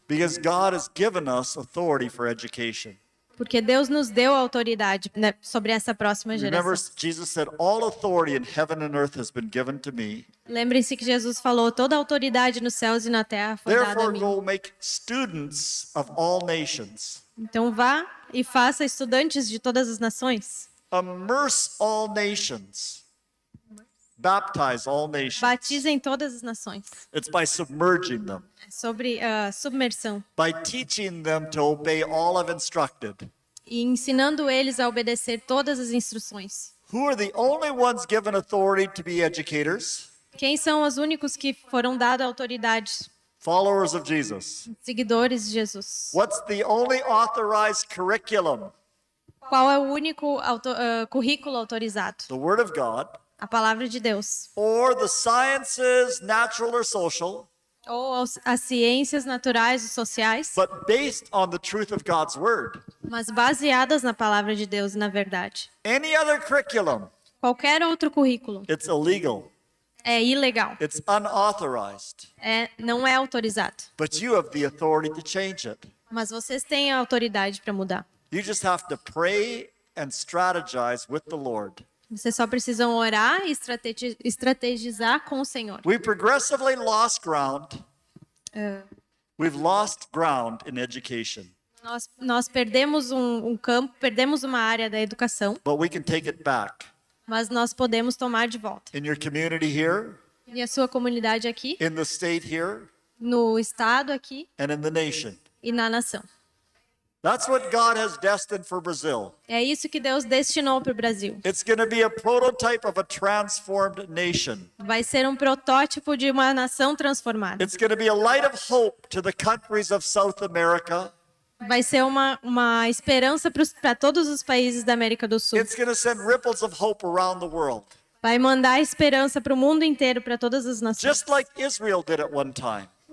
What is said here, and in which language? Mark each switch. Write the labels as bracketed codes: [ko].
[en] because God has given us authority for education. [pt] Porque Deus nos deu autoridade, né, sobre essa próxima [en] Remember, [pt] geração. [en] Jesus said, all authority in heaven and earth has been given to me. [pt] Lembrem-se que Jesus falou, toda a autoridade nos céus e na terra foi dada a [en] Therefore, [pt] mim. [en] go make students of all nations. [pt] Então vá e faça estudantes de todas as nações. [en] Immerse all nations. Baptize all nations. [pt] Batizem todas as nações. [en] It's by submerging them, [pt] É sobre submersão. [en] by teaching them to obey all I've instructed. [pt] E ensinando eles a obedecer todas as instruções. [en] Who are the only ones given authority to be educators? [pt] Quem são os únicos que foram dados autoridade? [en] Followers of Jesus. [pt] Seguidores de Jesus. [en] What's the only authorized curriculum? [pt] Qual é o único currículo autorizado? [en] The Word of God, [pt] A palavra de Deus. [en] or the sciences, natural or social, [pt] Ou as ciências naturais e sociais, [en] but based on the truth of God's Word. [pt] mas baseadas na palavra de Deus e na verdade. [en] Any other curriculum, [pt] Qualquer outro currículo [en] it's illegal, [pt] é ilegal, [en] it's unauthorized, [pt] não é autorizado. [en] but you have the authority to change it. [pt] Mas vocês têm a autoridade para mudar. [en] You just have to pray and strategize with the Lord. [pt] Vocês só precisam orar e estrategizar com o Senhor. [en] We progressively lost ground. We've lost ground in education, [pt] Nós perdemos um campo, perdemos uma área da educação, [en] but we can take it back. [pt] mas nós podemos tomar de volta. [en] In your community here, [pt] E a sua comunidade aqui, [en] in the state here, [pt] no estado aqui [en] and in the nation. [pt] e na nação. [en] That's what God has destined for Brazil. [pt] É isso que Deus destinou para o Brasil. [en] It's going to be a prototype of a transformed nation. [pt] Vai ser um protótipo de uma nação transformada. [en] It's going to be a light of hope to the countries of South America. [pt] Vai ser uma esperança para todos os países da América do Sul. [en] It's going to send ripples of hope around the world. [pt] Vai mandar esperança para o mundo inteiro, para todas as nações. [en] Just like Israel did at one time.